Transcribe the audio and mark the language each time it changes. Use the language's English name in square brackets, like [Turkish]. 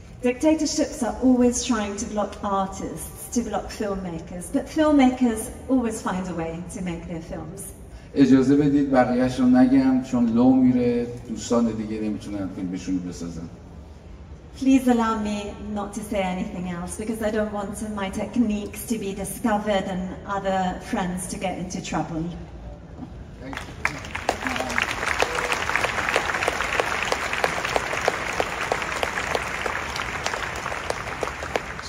[English] Dictatorships are always trying to block artists, to block filmmakers, but filmmakers always find a way to make their films. [Persian] اجازه بدید بقیهش رو نگم چون لو میره، دوستان دیگه نمیتونن فیلمشون رو بسازن. [English] Please allow me not to say anything else because I don't want my techniques to be discovered and other friends to get into trouble. Thank you.